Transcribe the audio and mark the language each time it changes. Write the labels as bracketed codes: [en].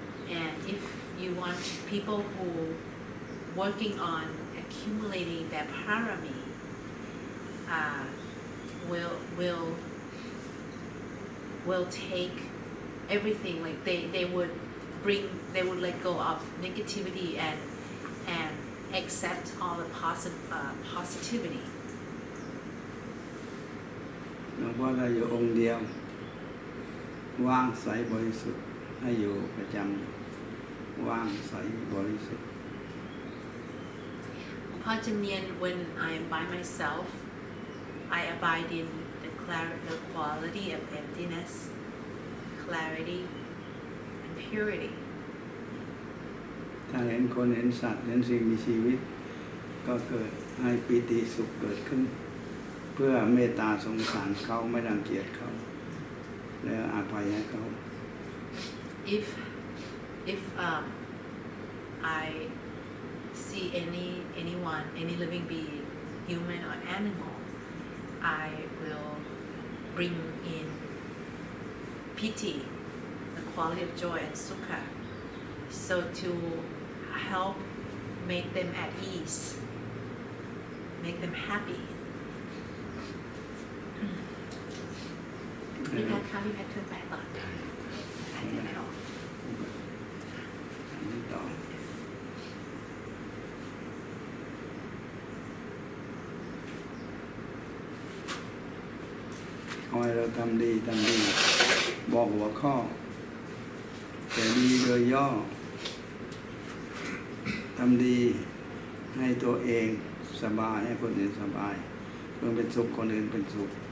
[en] And if you want people who working on accumulating their parami, will take everything, like they would let go of negativity and accept all the positivity. [th] หลวงพ่อได้อยู่องค์เดียวว่างใสบริสุทธิ์ให้อยู่ประจำว่างใสบริสุทธิ์ [en] When I'm by myself, I abide in the quality of emptiness, clarity, and purity. [th] ถ้าเห็นคนเห็นสัตว์เห็นสิ่งมีชีวิตก็เกิดให้ปิติสุขเกิดขึ้นเพื่อเมตตาสงสารเขาไม่รังเกียจเขาแล้วอภัยให้เขา [en] If I see anyone, any living being, human or animal, I will bring in piti, the quality of joy, and sukha, so to help make them at ease, make them happy. [th] พี่แพทย์คะพี่แพทย์ช่วยแปลต่ออ่านไม่ออก อันนี้ต่อเอาให้เราทำดีบอกหัวข้อแต่ดีโดยย่อทำดีให้ตัวเองสบายให้คนอื่นสบายเพื่อเป็นสุขคนอื่นเป็นสุข